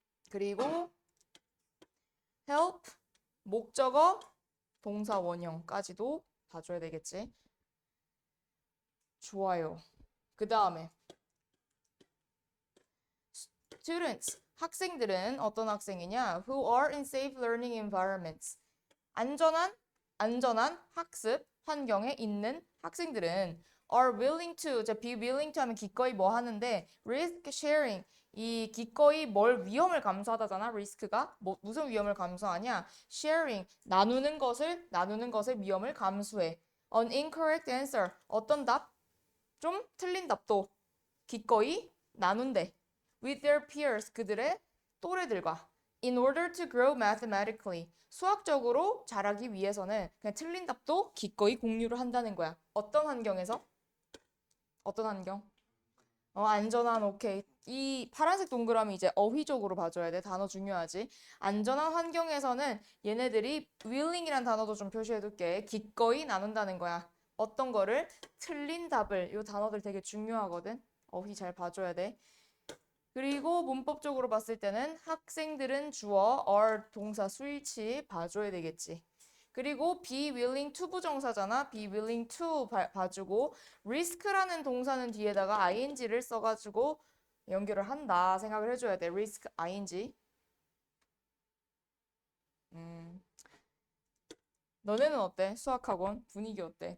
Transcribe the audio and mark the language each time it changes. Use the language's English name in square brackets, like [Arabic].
[Korean] 그리고 help, 목적어, 동사 원형까지도 봐줘야 되겠지. 좋아요. 그 다음에 students, 학생들은 어떤 학생이냐? [English] Who are in safe learning environments. [Korean] 안전한 학습 환경에 있는 학생들은 [English] are willing to, be willing to [Korean] 하면 기꺼이 뭐 하는데 [English] risk sharing, [Korean] 이 기꺼이 뭘 위험을 감수하다잖아. 리스크가 무슨 위험을 감수하냐? sharing, 나누는 것을 위험을 감수해. [English] an incorrect answer, [Korean] 어떤 답? 좀 틀린 답도 기꺼이 나눈대. [English] with their peers, [Korean] 그들의 또래들과. [English] in order to grow mathematically, [Korean] 수학적으로 자라기 위해서는 그냥 틀린 답도 기꺼이 공유를 한다는 거야. 어떤 환경에서? 어떤 환경? 안전한, 오케이. 이 파란색 동그라미 이제 어휘적으로 봐줘야 돼. 단어 중요하지. 안전한 환경에서는 얘네들이 willing이란 단어도 좀 표시해둘게. 기꺼이 나눈다는 거야. 어떤 거를? 틀린 답을. 이 단어들 되게 중요하거든. 어휘 잘 봐줘야 돼. 그리고 문법적으로 봤을 때는 학생들은 주어, are 동사 수일치 봐줘야 되겠지. 그리고 be willing to 부정사잖아. be willing to 봐주고 risk라는 동사는 뒤에다가 ing를 써가지고 연결을 한다 생각을 해줘야 돼. risk, ing. 너네는 어때? 수학학원 분위기 어때?